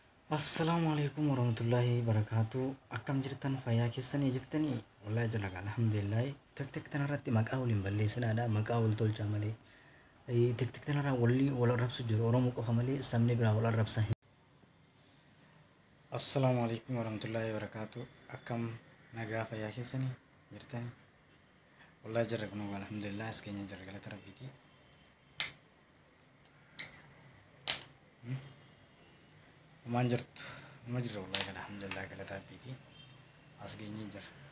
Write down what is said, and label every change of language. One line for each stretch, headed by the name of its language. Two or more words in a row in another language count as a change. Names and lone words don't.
Arabic: السلام عليكم ورحمة الله وبركاته.
Oromo: Akkam jirtan fayyaa keessanii jirtanii? Wallahi jala alhamdulillah. Tik tanarratti maqaa waliin balleessinaadha. Maqaa wal tolchaa malee. Tik tanarraa wal arrabsu jiru. Oromoo qofa malee sabni biraa wal arrabsa.
Arabic: السلام عليكم ورحمة الله وبركاته.
Oromo: Akkam nagaa fayyaa keessanii jirtanii? Wallahi jala kunoo alhamdulillah askeenya jala galata rabbiiti. Maan jirtu nama jirra wallahi alhamdulillah galata rabbiiti. Askeenya jira.